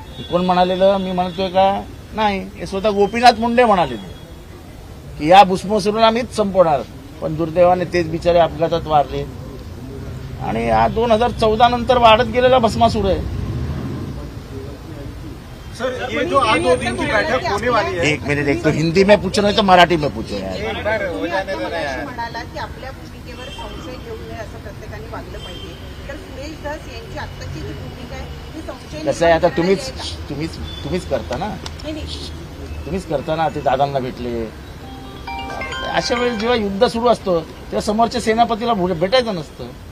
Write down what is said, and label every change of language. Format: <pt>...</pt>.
<mr>कोण म्हणालेलं? मी म्हणतोय का? नाही, हे स्वतः गोपीनाथ मुंडे म्हणालेले की या भस्मासूरला मीच संपवणार. पण दुर्दैवाने तेच बिचारे अपघातात वारले आणि हा 2014 नंतर वाढत गेलेला भस्मासूर आहे.</mr> <hi>सर, ये जो आज 2 दिन की बैठक होने वाली है, 1 मिनट, एक तो हिंदी में पूछ रहे हो तो मराठी में पूछो यार.</hi> <mr>म्हणाला की आपल्या भूमिकेवर संशय घेऊ नये असं प्रत्येकाने वागलं पाहिजे. तर सुरेश धस यांची आत्ताची जी भूमिका आहे ती संशय कसं आहे आता तुम्हीच करता ना, तुम्हीच करता ना. ते दादांना भेटले. अशा वेळेस जेव्हा युद्ध सुरू असतं तेव्हा समोरच्या सेनापतीला भेटायचं नसतं.</mr>